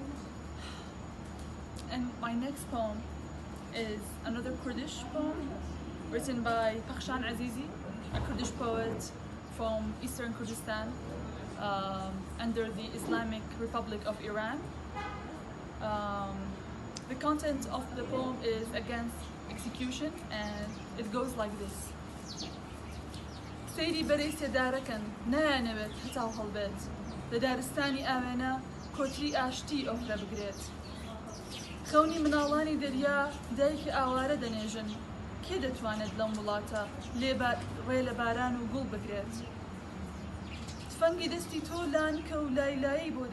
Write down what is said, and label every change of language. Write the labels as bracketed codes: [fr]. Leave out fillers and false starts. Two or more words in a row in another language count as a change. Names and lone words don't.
[en] And my next poem is another Kurdish poem written by Bakhshan Azizi, a Kurdish poet from eastern Kurdistan under the Islamic Republic of Iran. Um, the content of the poem is against execution, and it goes like this. [ckb] سيري بري سێدارەکەن نایانەوێت هەتاو هەڵبێت لە دارستانی ئاوێنە کۆتری ئاشتی ئۆفرە بگرێت خەونی مناڵانی دەریا دایکی ئاوارە دەنێژن کێ دەتوانێت لەم وڵاتە ڕێ لە باران و گوڵ بگرێت تفەنگی دەستی تۆ لانکە و لایلایی بۆ